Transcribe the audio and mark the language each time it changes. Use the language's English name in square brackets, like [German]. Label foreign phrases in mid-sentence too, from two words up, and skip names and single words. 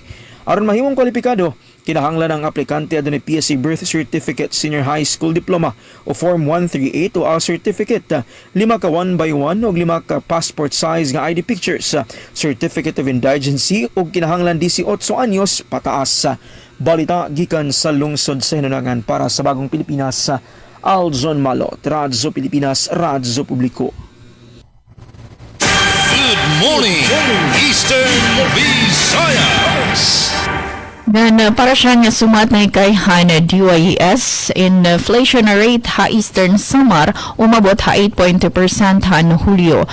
[Cebuano] Aron mahimong kwalipikado, kinahanglan ang aplikante adunay PSA [English] Birth Certificate, Senior High School Diploma [Cebuano] o Form 138 o [English] A Certificate, [Cebuano] 5 ka 1x1 o 5 ka [English] passport size [Cebuano] nga [English] ID pictures, Certificate of Indigency [Cebuano] o kinahanglan 18 anyos pataas. Balita gikan sa lungsod sa Hinunangan para sa Bagong Pilipinas, Aljon Malot, Radyo Pilipinas, Radyo Publiko. [English] Good morning, Eastern Visayas. [Waray] Para siya nga sumatay kay Hana DYES, [English] inflation rate [Waray] ha Eastern Samar umabot ha 8.2% han Hulyo.